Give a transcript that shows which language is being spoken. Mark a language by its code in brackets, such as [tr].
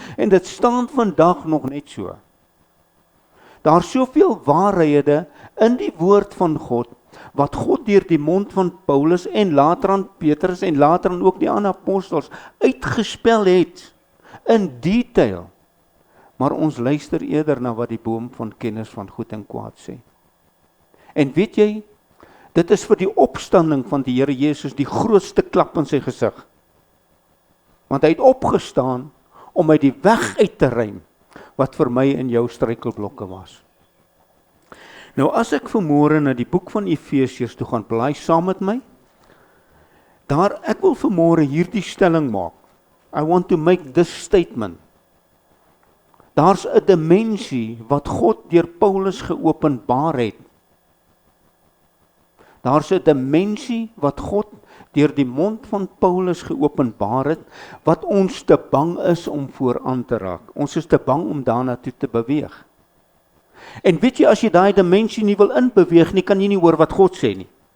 [af] En dit staan vandag nog net so. Daar is soveel waarhede in die woord van God, wat God deur die mond van Paulus en later aan Petrus en later aan ook die ander apostels uitgespel het, in detail. Maar ons luister eerder na wat die boom van kennis van goed en kwaad sê. En weet jy, dit is vir die opstanding van die Here Jesus die grootste klap in sy gesig. Want hy het opgestaan om uit die weg uit te ruim, wat vir my en jou struikelblokke was. Nou as ek vanmôre na die boek van Efesiërs toe gaan, blaai saam met my. Ek wil vanmôre hierdie stelling maak. [en] I want to make this statement. [af] Daar's 'n dimensie wat God deur Paulus geopenbaar het. Daar's 'n dimensie wat God deur die mond van Paulus geopenbaar het, wat ons te bang is om vooraan te raak. Ons is te bang om daarna toe te beweeg. En weet jy, as jy daai dimensie nie wil inbeweeg nie, kan jy nie hoor wat God sê nie.